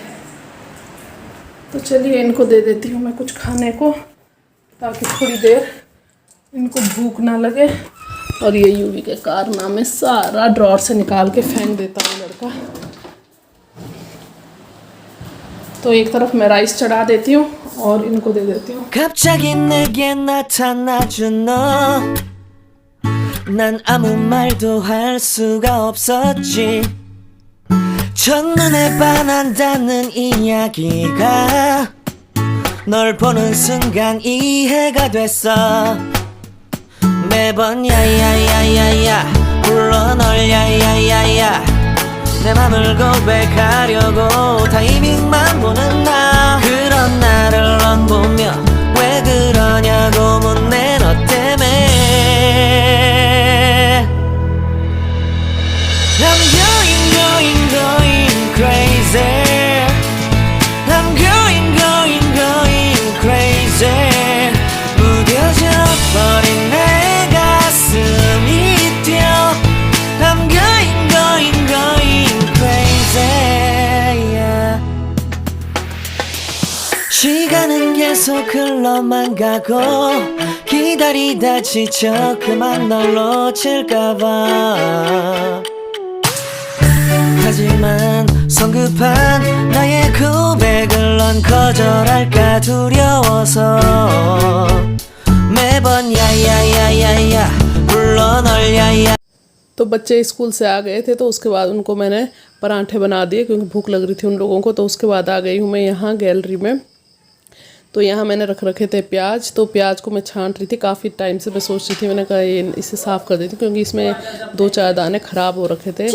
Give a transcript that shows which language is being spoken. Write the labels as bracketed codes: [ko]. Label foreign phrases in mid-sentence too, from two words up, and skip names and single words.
[hi] तो चलिए इनको दे देती हूँ मैं कुछ खाने को, ताकि थोड़ी देर इनको भूख ना लगे। और ये यूवी के कारनामे सारा ड्रॉर से निकाल के फेंक देता है लड़का। तो एक तरफ मैं राइस चढ़ा देती हूँ और इनको दे देती हूँ। [ko] 난 아무 말도 할 수가 없었지. 첫눈에 반한다는 이야기가 널 보는 순간 이해가 됐어. 매번 야야야야야 불러 널 야야야야 내 맘을 고백하려고 타이밍만 보는 나. 그런 나를 넌 보며 왜 그러냐고 묻네 너 때문에. [en] I'm going crazy. I'm going crazy. [ko] 무뎌져 버린 내 가슴이 뛰어. [en] I'm going crazy. Yeah. [ko] 시간은 계속 흘러만 가고 기다리다 지쳐 그만 널 놓칠까봐. 하지만 성급한 나의 고백을 넌 거절할까 두려워서 매번 야야야야야 [hi] तो बच्चे स्कूल से आ गए थे तो उसके बाद उनको मैंने परांठे बना दिए क्योंकि भूख लग रही थी उन लोगों को। तो उसके बाद आ गई हूँ मैं यहाँ गैलरी में। तो यहाँ मैंने रखे थे प्याज। तो प्याज को मैं छांट रही थी, काफ़ी टाइम से मैं सोच रही थी, मैंने कहा ये इसे साफ़ कर देती क्योंकि इसमें 2-4 दाने ख़राब हो रखे थे।